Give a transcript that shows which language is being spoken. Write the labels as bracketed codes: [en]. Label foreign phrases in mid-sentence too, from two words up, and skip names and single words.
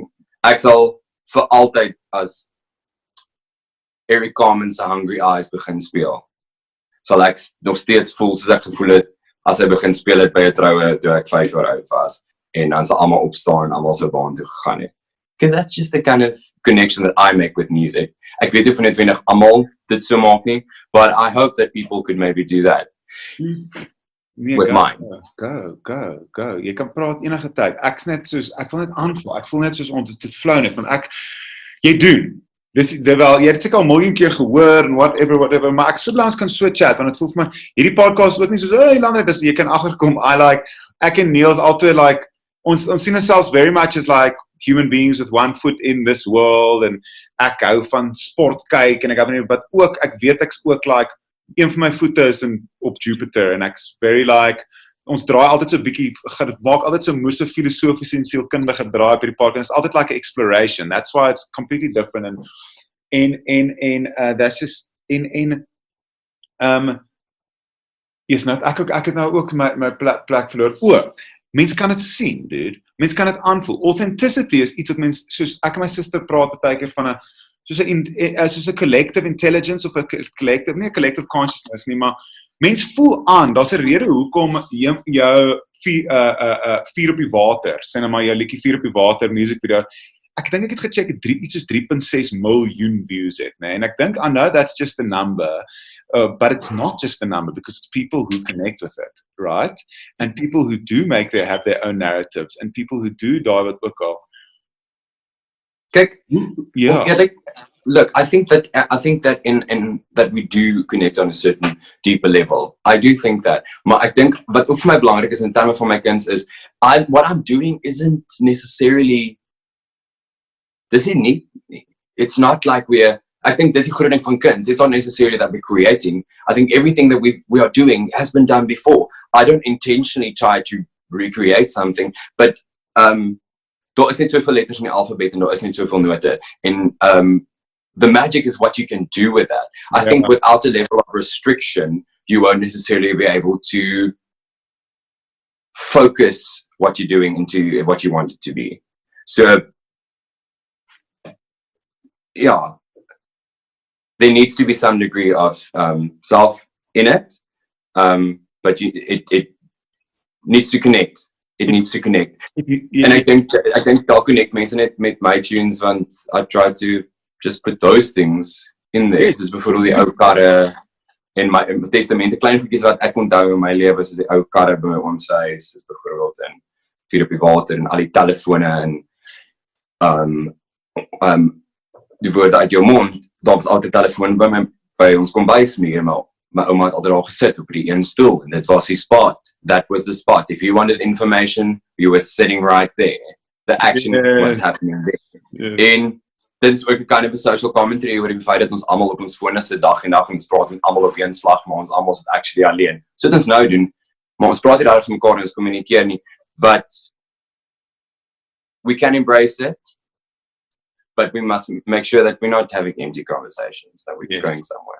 [af] Ek sal vir altyd as Eric Carmen se Hungry Eyes begin speel, sal ek nog steeds voel soos ek gevoel het as hy begin speel het by 'n troue toe ek 5 jaar oud was, en dan sal almal opstaan en almal sou baan toe gegaan het. [en] Okay, that's just the kind of connection that I make with music. [af] Ek weet nie of net almal dit so maak nie, [en] but I hope that people could maybe do that. With mine. Go. [af] Jy kan praat enige tyd. Ek wil net aanval. Ek voel net soos dit flow net, want jy doen. Jy het seker al miljoen keer gehoor en whatever, maar ek so langs kan so chat, want het voel vir my, hierdie podcast ook nie soos, Elandré, jy kan agterkom, ek en Niels altyd ons sien [en] ourselves very much as human beings with one foot in this world, [af] en ek hou van sport kyk, en ek weet ek's ook een van my voete is op Jupiter, en ek's very ons draai altyd so bietjie, maak altyd so moeë filosofiese en sielkundige draai op hierdie podcast, it's altyd [en] like an exploration, that's why it's completely different, and that's just, [af] ek het nou ook my plek verloor, mens kan het sien, dude, mens kan het aanvoel, authenticity is iets wat mens, soos ek en my sister praat partykeer van soos 'n [en] collective intelligence, [af] of nie 'n [en] collective consciousness [af] nie, maar mens voel aan, daar's 'n rede hoekom jou Vier op die water, sê nou maar jou liedjie Vier op die water [en] music video, [af] ek dink ek het gecheck, iets soos 3.6 miljoen views het, nee? En ek dink, [en] I know that's just a number, but it's not just a number, because it's people who connect with it, right? And people who do have their own narratives, and people who do [af] die wat ook al. Kyk, [en] look, I think that in that we do connect on a certain deeper level. I do think that. [af] Maar ek dink wat ook vir my belangrik is in terme van my kinders is, [en] what I'm doing isn't necessarily, it's not like I think [af] dis die groot ding van kinders. [en] It's not necessarily that we're creating. I think everything that we are doing has been done before. I don't intentionally try to recreate something, but [af] daar is net soveel letters in die alfabet en daar is net soveel note. [en] En the magic is what you can do with that. I think without a level of restriction, you won't necessarily be able to focus what you're doing into what you want it to be. So, there needs to be some degree of self in it, but it needs to connect. It needs to connect. And I think [af] Dalk connect mense net met my tunes, want [en] I try to just put those things in there. [af] Dus bijvoorbeeld die ou karre en my testamente, klein goedjies wat ek onthou in my lewe, soos die ou karre by my oom se huis, soos byvoorbeeld en Vier op die water en al die telefone en die woorde uit jou mond, daar was altyd telefoon by ons kombuismuur, maar my ouma het altyd al gesit op die een stoel, en dit was die spot. [en] That was the spot. If you wanted information, you were sitting right there. The action was happening there. [af] En dit is ook 'n [en] kind of a social commentary [af] oor die feit dat ons almal op ons fone sit dag en dag en ons praat met almal op een slag, maar ons almal sit actually alleen. So dit ons nou doen, maar ons praat nie daar met mekaar en ons kommunikeer nie, [en] but we can embrace it, but we must make sure that we're not having empty conversations, that we're going somewhere.